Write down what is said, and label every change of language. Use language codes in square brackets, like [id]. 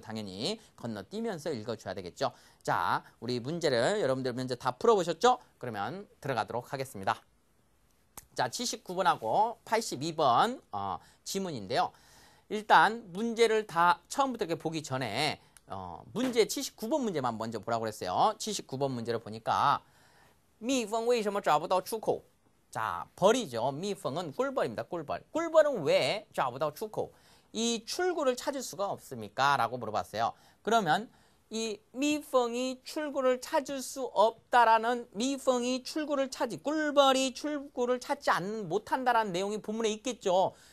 [ko] 당연히 건너뛰면서 읽어줘야 되겠죠. 자, 우리 문제를 여러분들 먼저 다 풀어보셨죠? 그러면 들어가도록 하겠습니다. 자, 79번하고 82번 지문인데요. 일단 문제를 다 처음부터 이렇게 보기 전에 문제 79번 문제만 먼저 보라고 그랬어요. 79번 문제를 보니까 [zh] 蜜蜂为什么找不到出口? [ko] 자, 벌이죠. 蜜蜂은 꿀벌입니다. 꿀벌. 꿀벌은 왜 [zh] 找不到出口? [ko] 이 출구를 찾을 수가 없습니까? 라고 물어봤어요. 그러면 이 미펑이 출구를 찾을 수 없다라는 미펑이 출구를 꿀벌이 출구를 찾지 못한다라는 내용이 본문에 있겠죠.